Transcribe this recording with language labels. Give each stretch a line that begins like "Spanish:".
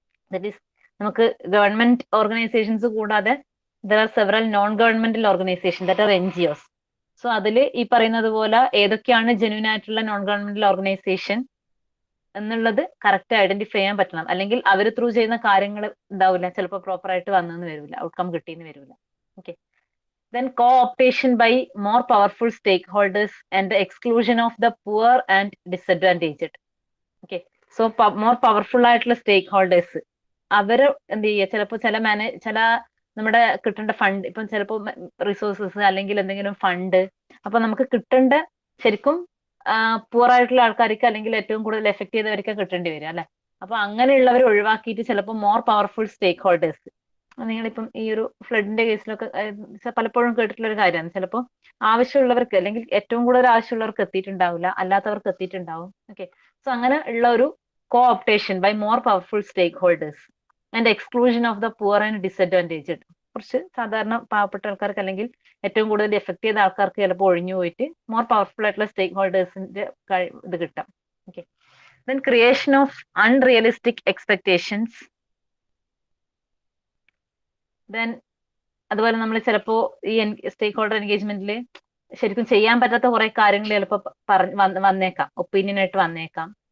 English: That is നമുക്ക് government organisations കൂടാതെ there are several non governmental organisation that are NGOs.
Malayalam: So അതിൽ ഈ പറയുന്നത് പോലെ ഏതൊക്കെയാണ് ജെന്യൂൻ ആയിട്ടുള്ള നോൺ ഗവൺമെന്റൽ ഓർഗനൈസേഷൻ എന്നുള്ളത് കറക്റ്റ് ഐഡന്റിഫൈ ചെയ്യാൻ പറ്റണം. അല്ലെങ്കിൽ അവർ ത്രൂ ചെയ്യുന്ന കാര്യങ്ങൾ ഉണ്ടാവില്ല, ചിലപ്പോൾ പ്രോപ്പർ ആയിട്ട് വന്നെന്ന് വരില്ല, ഔട്ട്കം കിട്ടിയെന്ന് വരില്ല. Okay.
English: Then co-optation by more powerful stakeholders and the exclusion of the poor and disadvantaged. Okay.
Malayalam: So more powerful ആയിട്ടുള്ള സ്റ്റേക്ക് ഹോൾഡേഴ്സ് അവര് എന്ത് ചെയ്യുക, ചിലപ്പോൾ ചില നമ്മുടെ കിട്ടേണ്ട ഫണ്ട്, ഇപ്പം ചിലപ്പോൾ റിസോഴ്സസ് അല്ലെങ്കിൽ എന്തെങ്കിലും ഫണ്ട്, അപ്പൊ നമുക്ക് കിട്ടേണ്ട ശരിക്കും പൂർ ആയിട്ടുള്ള ആൾക്കാർക്ക് അല്ലെങ്കിൽ ഏറ്റവും കൂടുതൽ എഫക്ട് ചെയ്തവർക്ക് കിട്ടേണ്ടി വരും അല്ലെ. അപ്പൊ അങ്ങനെയുള്ളവർ ഒഴിവാക്കിയിട്ട് ചിലപ്പോൾ മോർ പവർഫുൾ സ്റ്റേക്ക് ഹോൾഡേഴ്സ്, നിങ്ങളിപ്പം ഈ ഒരു ഫ്ലഡിന്റെ കേസിലൊക്കെ പലപ്പോഴും കേട്ടിട്ടുള്ള ഒരു കാര്യമാണ്, ചിലപ്പോൾ ആവശ്യമുള്ളവർക്ക് അല്ലെങ്കിൽ ഏറ്റവും കൂടുതൽ ആവശ്യമുള്ളവർക്ക് എത്തിയിട്ടുണ്ടാവില്ല, അല്ലാത്തവർക്ക് എത്തിയിട്ടുണ്ടാവും. ഓക്കെ.
English: so
Malayalam: അങ്ങനെ ഉള്ള ഒരു
English: co-optation by more powerful stakeholders and exclusion of the poor and disadvantaged.
Malayalam: കുറച്ച് സാധാരണ പാവപ്പെട്ട ആൾക്കാർക്ക് അല്ലെങ്കിൽ ഏറ്റവും കൂടുതൽ എഫക്ട് ചെയ്ത ആൾക്കാർക്ക് ചിലപ്പോൾ ഒഴിഞ്ഞു പോയിട്ട് മോർ പവർഫുൾ ആയിട്ടുള്ള സ്റ്റേക്ക് ഹോൾഡേഴ്സിന്റെ ഇത് കിട്ടാം. Okay.
English: Then creation of unrealistic expectations.
Malayalam: Then അതുപോലെ നമ്മൾ ചിലപ്പോ ഈ സ്റ്റേക്ക് ഹോൾഡർ എൻഗേജ്മെന്റിൽ ശരിക്കും ചെയ്യാൻ പറ്റാത്ത കുറെ കാര്യങ്ങൾ ചിലപ്പോൾ വന്നേക്കാം, ഒപ്പീനിയൻ ആയിട്ട് വന്നേക്കാം.